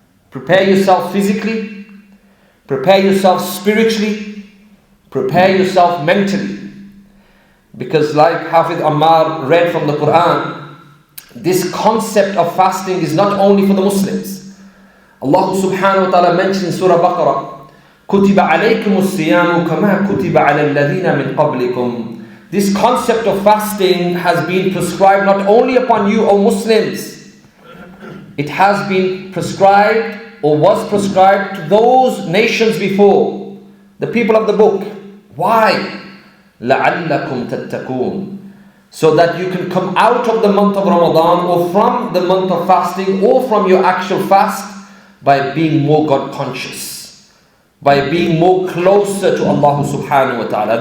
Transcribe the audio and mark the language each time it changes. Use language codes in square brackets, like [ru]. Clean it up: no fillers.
[en] Prepare yourself physically, prepare yourself spiritually, prepare yourself mentally. Because like Hafiz Ammar read from the Quran, this concept of fasting is not only for the Muslims. [ar] Allah subhanahu wa ta'ala [en] mentioned in Surah Baqarah, [ar] كُتِبَ عَلَيْكُمُ الصِّيَامُ كَمَا كُتِبَ عَلَى الَّذِينَ مِنْ قَبْلِكُمْ. [en] This concept of fasting has been prescribed not only upon you, O Muslims. It has been prescribed or was prescribed to those nations before, the people of the book. Why? [ar] لَعَلَّكُمْ تَتَّقُونَ, [en] so that you can come out of the month of Ramadan or from the month of fasting or from your actual fast by being more God conscious, by being more closer to Allah subhanahu wa ta'ala.